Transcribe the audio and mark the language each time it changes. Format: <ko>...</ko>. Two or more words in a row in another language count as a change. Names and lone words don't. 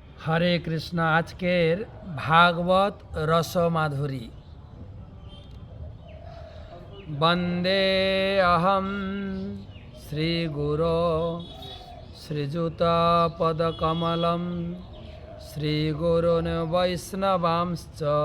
<bn>হরে কৃষ্ণ। আজকের ভাগবত রসমাধুরী।</bn> <sa>वंदे अहम श्रीगुरो श्रीजुतपदकमलं श्रीगुरून् वैष्णवांश्च</sa>